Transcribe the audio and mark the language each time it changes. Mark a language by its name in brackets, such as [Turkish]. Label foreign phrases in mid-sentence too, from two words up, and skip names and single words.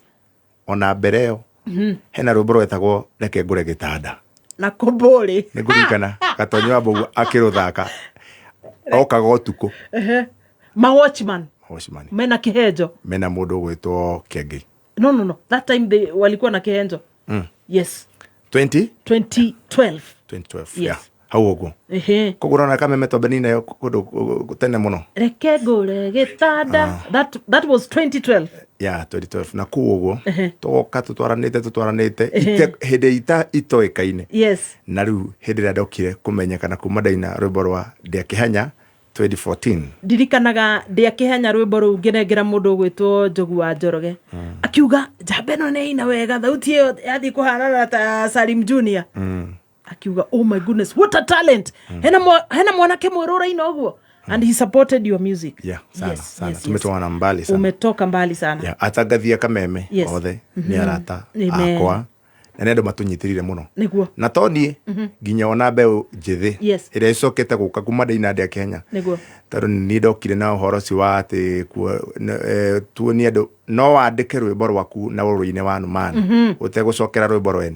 [Kikuyu] Ona mbere ĩyo. Hena rwĩmbo rwetagwo reke ngũre gĩtanda. Na kũmbũrĩ. Nĩ ngũririkana Gatonyo wa Mbũgu akĩrũthaka. Okaga ũtukũ. Watchman. Mena kĩhenjo. Mena mũndũ gwĩtwo Kĩengĩ. No. [English] That time [Swahili] walikuwa na kĩhenjo. Yes. 2012. [English] Yes. [Kikuyu] Yeah. Hau ũguo. Koguo na Kameme twambĩrĩirie nayo kũndũ tene mũno. Reke ngũre gĩtanda. [English] That was 2012. Yeah, 2012. [Kikuyu] Na kũu ũguo tũgoka tũtwaranĩte hĩndĩ itoĩkaine. [English] Yes. [Kikuyu] Na rĩu hĩndĩ ĩrĩa ndokire kũmenyekana kuma ndaina rwĩmbo rwa ndĩa kĩhanya 2014. Ndirikanaga ndĩa kĩhanya rwĩmbo rũu ngĩnengera mũndũ gwĩtwo Njogu wa Njoroge akiuga njamba ĩno nĩ ina wega thauti ĩyo yathi kũhanana ta Salim Junior. [English] Akiuga oh my goodness what a talent. [Kikuyu] Hena mwanake mwerũ ũraina ũguo. [English] And he supported your music. Yeah, [Swahili] sana. Tumetoka mbali sana. Umetoka mbali sana. [English] Yeah, [Kikuyu] atangathia Kameme othe ni arata akwa. Na nendo matunyitirire muno. Niguo. Na toni nginya ona mbeũ njithi ĩrĩa icokete gũka kuma ndaina ndĩa Kenya. Niguo. Tondũ nĩ ndokire na ũhoro ci wa atĩ tuonie andũ no wandĩke rwĩmbo rwaku na ũrũ-inĩ wa Numan ũtegũcokera rwĩmbo rwene.